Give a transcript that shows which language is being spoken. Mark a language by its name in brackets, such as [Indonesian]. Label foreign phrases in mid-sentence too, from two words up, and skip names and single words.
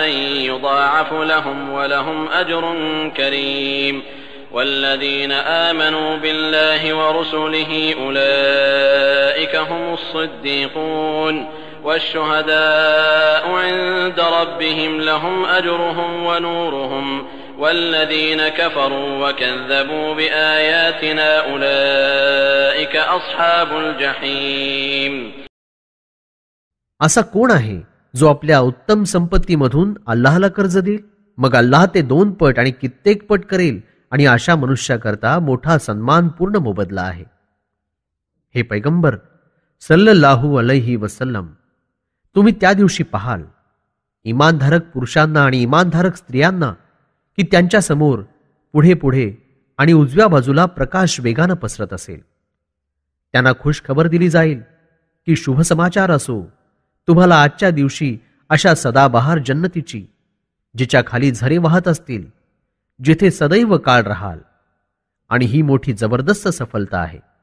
[Arabic] يضاعف لهم ولهم أجر كريم والذين آمنوا بالله ورسله أولئك هم الصديقون والشهداء عند ربهم لهم أجرهم ونورهم والذين كفروا وكذبوا بآياتنا أولئك أصحاب الجحيم. [Marathi] असा कोण आहे जो आपल्या उत्तम संपत्तीमधून अल्लाहला कर्ज देईल? मग अल्लाह ते 2 पट आणि कित्येक पट करेल आणि अशा मनुष्याकरता मोठा सन्मानपूर्ण मोबदला आहे. हे पैगंबर [Arabic] صلى الله عليه وسلم, [Marathi] तुम्ही त्या दिवशी पाहाल इमानधारक पुरुषांना आणि इमानधारक स्त्रियांना की त्यांच्या समोर पुढे पुढे आणि उजव्या बाजूला प्रकाश वेगानं पसरत असेल. त्यांना खुश खबर दिली जाईल की शुभ समाचार असो, तुम्हाला आजच्या दिवशी अशा सदाबहार जन्नतीची जिच्या खाली झरे वाहत असतील, जिथे सदैव काळ राहाल, आणि ही मोठी जबरदस्त सफलता आहे.